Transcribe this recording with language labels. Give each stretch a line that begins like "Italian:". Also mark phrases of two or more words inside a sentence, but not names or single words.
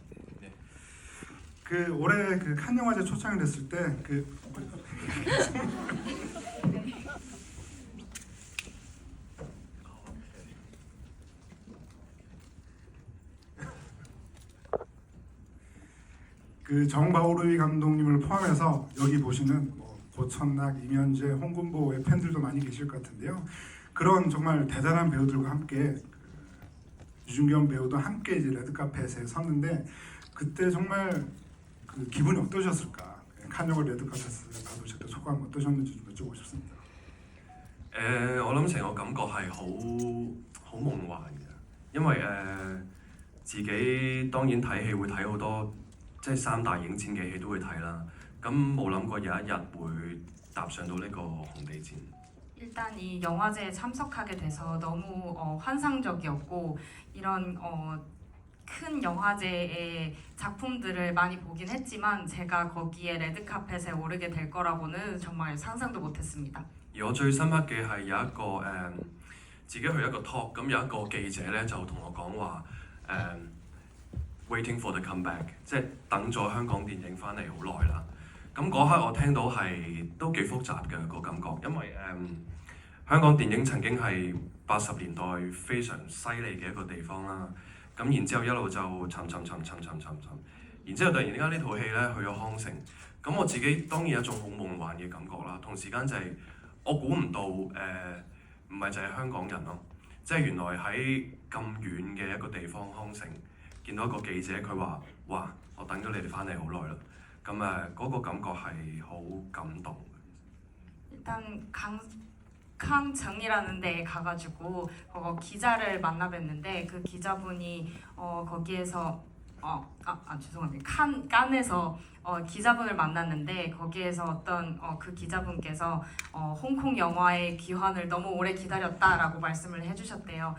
Korean: 그 올해 그 칸 영화제 초청이 됐을 때 그 정바오루이 감독님을 포함해서 여기 보시는 뭐 고천락, 임현재, 홍금보의 팬들도 많이 계실 것 같은데요. 그런 정말 대단한 배우들과 함께 유준겸 배우도 함께 이제 레드카펫에 섰는데 그때 정말 그 기분이 어떠셨을까? 칸 영화 레드카펫을 받으실 때 소감 어떠셨는지 좀 여쭤보고 싶습니다.
Cantonese: 我諗成個感覺係好夢幻嘅，因為自己當然睇戲會睇好多。即係三大影展嘅戲都會睇啦，咁冇諗過有一日會踏上到呢個紅地毯。
Korean: 일단 이 영화제에 참석하게 돼서 너무 환상적이었고 이런 큰 영화제의 작품들을 많이 보긴 했지만 제가 거기에 레드카펫에 오르게 될 거라고는 정말 상상도 못했습니다.
Cantonese: 而我最深刻嘅係有一個自己去一個 talk， 咁有一個記者咧就同我講話
English: Waiting for the comeback，
Cantonese: 即係等咗香港電影翻嚟好耐啦。咁嗰刻我聽到係都幾複雜嘅個感覺，因為香港電影曾經係80年代非常犀利嘅一個地方啦。咁然之後一路就沉，然之後突然間呢套戲咧去咗康城，咁我自己當然有一種好夢幻嘅感覺啦。同時間就係我估唔到唔係就係香港人咯，即係原來喺咁遠嘅一個地方康城。見到一個記者，佢話：哇！我等咗你哋翻嚟好耐啦。咁嗰個感覺係好感動。
Korean: 일단 강청이라는 데에 가가지고 기자를 만나 뵀는데 그 기자분이 거기에서 죄송합니다. 칸에서 기자분을 만났는데 거기에서 어떤 그 기자분께서 홍콩 영화의 귀환을 너무 오래 기다렸다라고 말씀을 해주셨대요.